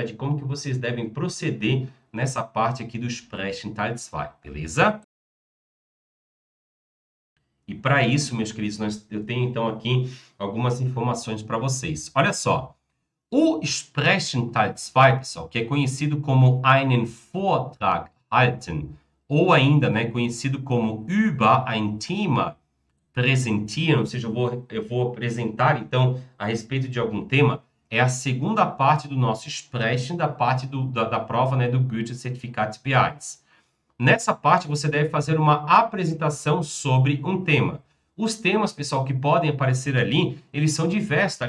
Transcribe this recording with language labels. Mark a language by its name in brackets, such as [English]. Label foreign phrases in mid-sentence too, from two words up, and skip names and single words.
[Portuguese] De como que vocês devem proceder nessa parte aqui do [German] Sprechen Teil 2, [Portuguese] beleza? E para isso, meus queridos, eu tenho, então, aqui algumas informações para vocês. Olha só. [German] O Sprechen Teil 2, [Portuguese] pessoal, que é conhecido como [German] einen Vortrag halten, [Portuguese] ou ainda, né, conhecido como [German] über ein Thema präsentieren, [Portuguese] ou seja, eu vou apresentar, então, a respeito de algum tema, é a segunda parte do nosso Sprechen, da parte da prova, né, do Goethe-Zertifikat B1. Nessa parte, você deve fazer uma apresentação sobre um tema. Os temas, pessoal, que podem aparecer ali, eles são diversos, tá?